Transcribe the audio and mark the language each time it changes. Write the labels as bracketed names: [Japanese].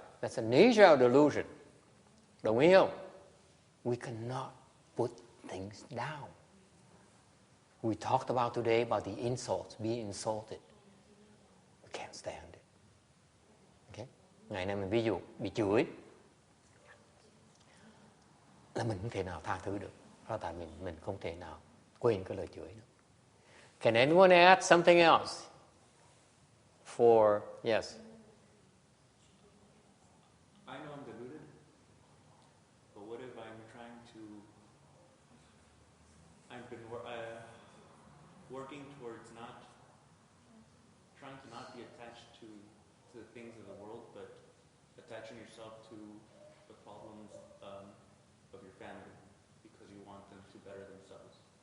[English] That's the nature of delusion. [Vietnamese] Đồng ý không? [English] We cannot put things down. We talked about today about the insults, being insulted. We can't stand it. Okay? [Vietnamese] Ngày nay mình ví dụ, bị chửi là mình không thể nào tha thứ được. Đó tại mình không thể nào quên cái lời chửi nữa. [English] Can anyone add something else? Yes. I know I'm deluded, but what if I'm I've been working towards trying to not be attached to the things of the world, but attaching yourself to the problems of your family because you want them to better themselves.